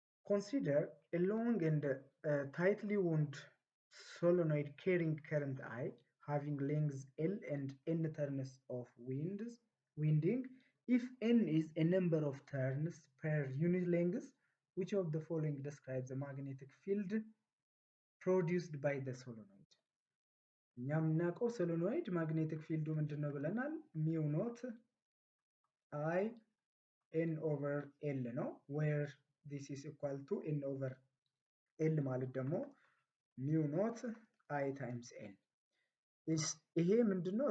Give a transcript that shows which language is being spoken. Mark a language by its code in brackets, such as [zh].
[en] Consider a long and tightly wound solenoid carrying current I having lengths L and N turns of winding. If N is a number of turns per unit length, which of the following describes the magnetic field produced by the solenoid? [am] እኛ የምናውቀው ሶሎኖይድ ማግኔቲክ ፊልዱ ምንድነው ብለናል? ሚው ኖት I N over L ነው [en] where this is equal to N over L [am] ማለት ደግሞ ሚው ኖት I times N ይሄ ምንድነው?